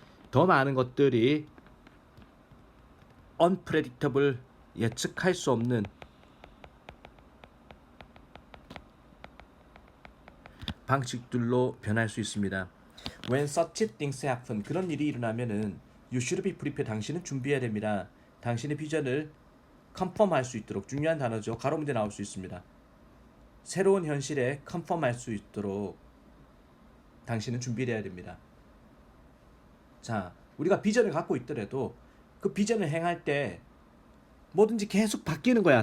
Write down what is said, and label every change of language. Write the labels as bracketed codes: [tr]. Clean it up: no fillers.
[ko] 더 많은 것들이 unpredictable, 예측할 수 없는 방식들로 변할 수 있습니다. [en] When such things happen, [ko] 그런 일이 일어나면은 [en] you should be prepared, [ko] 당신은 준비해야 됩니다. 당신의 비전을 컨펌할 수 있도록, 중요한 단어죠. 가로 문제 나올 수 있습니다. 새로운 현실에 컨펌할 수 있도록 당신은 준비를 해야 됩니다. 자, 우리가 비전을 갖고 있더라도 그 비전을 행할 때 뭐든지 계속 바뀌는 거야.